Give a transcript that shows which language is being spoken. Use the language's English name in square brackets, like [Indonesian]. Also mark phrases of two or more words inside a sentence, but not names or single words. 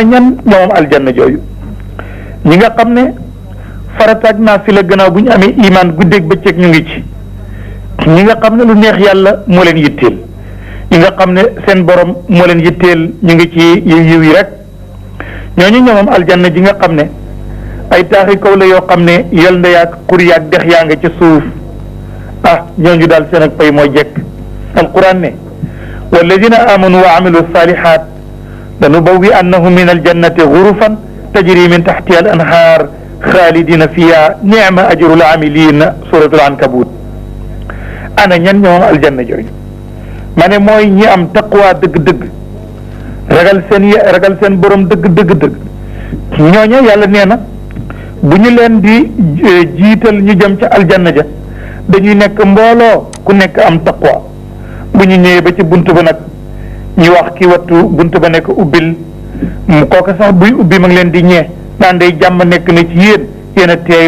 [Wolof] ñan ñoom aljanna jooju ñi nga xam ne farataag naa fi la gannaaw bu ñu amee iman guddeeg bëccëg ñu ngi ci ñi nga xam ne lu neex yàlla moo leen yitteel ñi nga xam ne seen borom moo leen yitteel ñu ngi ci yiw yi rek ñooñu ñoom aljanna ji nga xam ne ay taaxi kaw la yoo xam ne yol nda yaag xur yaag dex yaa nga ca suuf ñooñu daal seen ak pay mooy jekk alquran ne [Arabic] والذين آمنوا وعملوا الصالحات لنبوئنهم من الجنة غرفا تجري من تحتها الأنهار خالدين فيها نعم أجر العاملين [Wolof] suratul ankabut ana ñan ñoom aljanna jooju ma ne mooy ñi am taqwa dëgg-dëgg ragal seen borom dëgg ñooñu yàlla nee na bu ñu leen di jiital ñu jëm ca aljanna ja dañuy nekk mbooloo ku nekk am taqwa bu ñu ñëwee ba ci bunt ba nag ñu wax ki wattu bunt ba nekk ubbil kooka sax buy ubbi ma ngi leen di ñee naan day jàmm nekk na ci yéen a teey